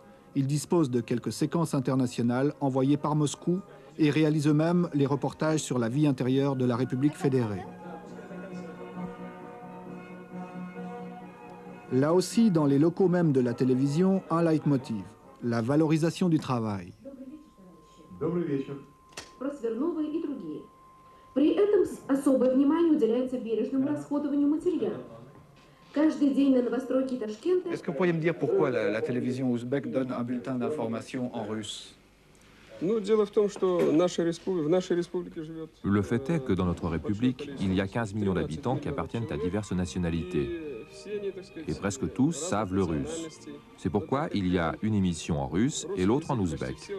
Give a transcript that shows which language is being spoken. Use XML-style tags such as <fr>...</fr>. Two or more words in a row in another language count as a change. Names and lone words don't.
<fr>Ils disposent de quelques séquences internationales envoyées par Moscou et réalisent eux-mêmes les reportages sur la vie intérieure de la République fédérée. Là aussi, dans les locaux même de la télévision, un leitmotiv, la valorisation du travail.</fr> <ru>Добрый вечер. Про Свердлова и другие. При этом особое внимание уделяется бережному расходованию материала. Каждый день на новостройке Ташкента...</ru> <fr>Est-ce que vous pourriez me dire pourquoi la télévision ouzbek donne un bulletin d'information en russe? Le fait est que dans notre République, il y a 15 millions d'habitants qui appartiennent à diverses nationalités. Et presque tous savent le russe. C'est pourquoi il y a une émission en russe et l'autre en ouzbek.</fr>